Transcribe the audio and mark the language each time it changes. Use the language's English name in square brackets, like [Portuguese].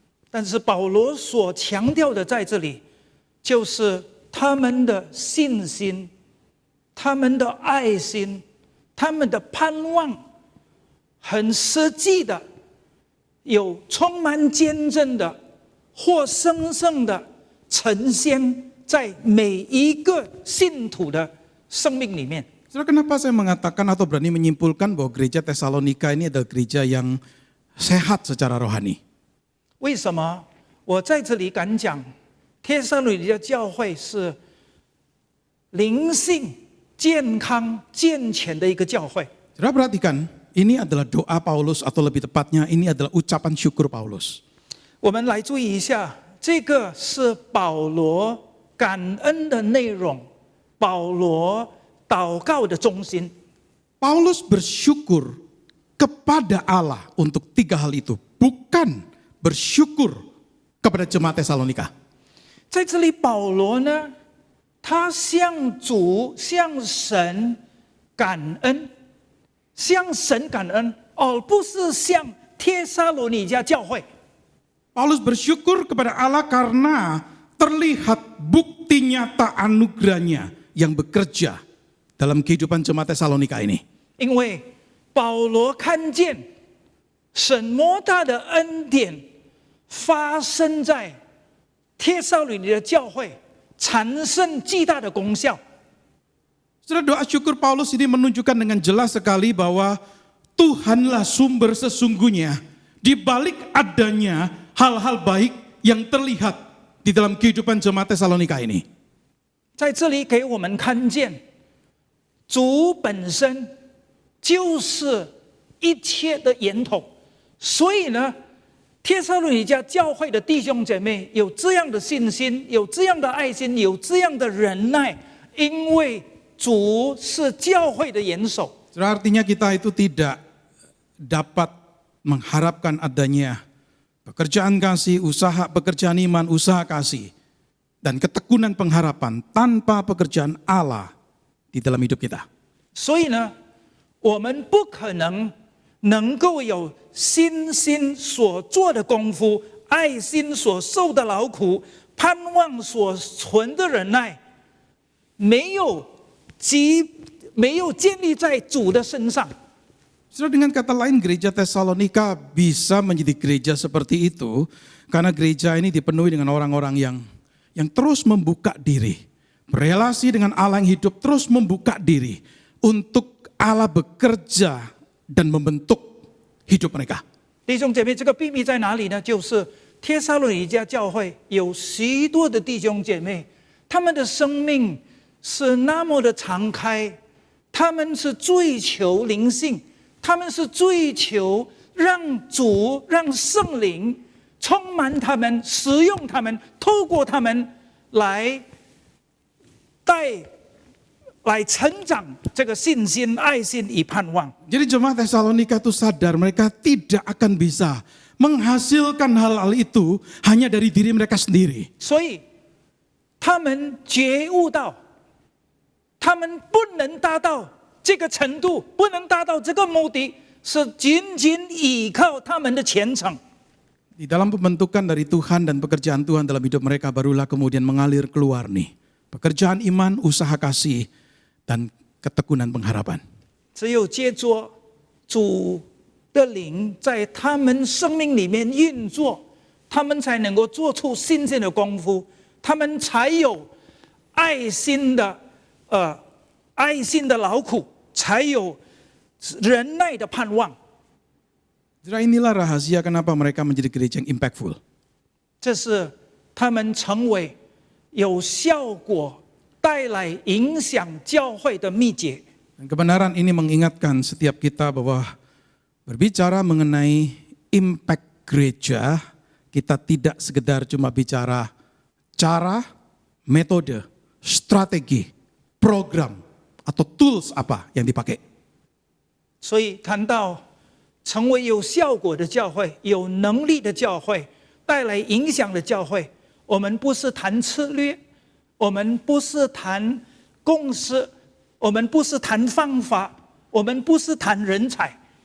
[Chinese] 但是保罗所强调的在这里，就是他们的信心、他们的爱心、他们的盼望，很实际的，有充满见证的，活生生的呈现在每一个信徒的生命里面。 [Indonesian] Saudara, kenapa saya mengatakan atau berani menyimpulkan bahwa gereja Tesalonika ini adalah gereja yang sehat secara rohani? [Chinese] 为什么我在这里敢讲，帖撒罗尼迦教会是灵性健康健全的一个教会？ [Indonesian] Saudara perhatikan, ini adalah doa Paulus atau lebih tepatnya ini adalah ucapan syukur Paulus. [Chinese] 我们来注意一下，这个是保罗感恩的内容，保罗祷告的中心。 [Indonesian] Paulus bersyukur kepada Allah untuk 3 hal itu, bukan bersyukur kepada jemaat Tesalonika. [Chinese] 在这里，保罗呢，他向主、向神感恩，向神感恩，而不是向帖撒罗尼迦教会。 [Indonesian] Paulus bersyukur kepada Allah karena terlihat bukti nyata anugerahnya yang bekerja dalam kehidupan jemaat Tesalonika ini. [Chinese] 因为保罗看见神莫大的恩典发生在帖撒罗尼迦教会，产生巨大的功效。 [Indonesian] Saudara, doa syukur Paulus ini menunjukkan dengan jelas sekali bahwa Tuhanlah sumber sesungguhnya di balik adanya hal-hal baik yang terlihat di dalam kehidupan jemaat Tesalonika ini. [Chinese] 在这里给我们看见，主本身就是一切的源头，所以呢，帖撒罗尼迦教会的弟兄姐妹有这样的信心，有这样的爱心，有这样的忍耐，因为主是教会的元首。 [Indonesian] Artinya kita itu tidak dapat mengharapkan adanya pekerjaan kasih, usaha pekerjaan iman, usaha kasih, dan ketekunan pengharapan tanpa pekerjaan Allah di dalam hidup kita. [Chinese] 所以呢，我们不可能够有信心所做的功夫，爱心所受的劳苦，盼望所存的忍耐，没有建立在主的身上。 [Indonesian] Saudara, dengan kata lain gereja Tesalonika bisa menjadi gereja seperti itu karena gereja ini dipenuhi dengan orang-orang yang terus membuka diri, berelasi dengan Allah yang hidup, terus membuka diri untuk Allah bekerja dan membentuk hidup mereka. [Chinese] 弟兄姐妹，这个秘密在哪里呢？就是帖撒罗尼迦教会有许多的弟兄姐妹，他们的生命是那么的敞开，他们是追求灵性，他们是追求让主、让圣灵充满他们，使用他们，透过他们来成长这个信心、爱心与盼望。 [Indonesian] Jadi jemaat Tesalonika itu sadar mereka tidak akan bisa menghasilkan hal-hal itu hanya dari diri mereka sendiri. [Chinese] 所以他们觉悟到，他们不能达到这个程度，不能达到这个目的，是仅仅依靠他们的虔诚。 [Indonesian] Di dalam pembentukan dari Tuhan dan pekerjaan Tuhan dalam hidup mereka barulah kemudian mengalir keluar nih. Pekerjaan iman, usaha kasih, dan ketekunan pengharapan. [Chinese] 只有借着主的灵在他们生命里面运作，他们才能够做出信心的功夫，他们才有爱心的劳苦，才有忍耐的盼望。 [Indonesian] Inilah rahasia kenapa mereka menjadi gereja yang impactful. [Chinese] 这是他们成为有效果、带来影响教会的秘诀。 [Indonesian] Dan kebenaran ini mengingatkan setiap kita bahwa berbicara mengenai impact gereja, kita tidak sekedar cuma bicara cara, metode, strategi, program, atau tools apa yang dipakai. [Chinese] 所以谈到成为有效果的教会、有能力的教会、带来影响的教会，我们不是谈策略，我们不是谈共识，我们不是谈方法，我们不是谈人才。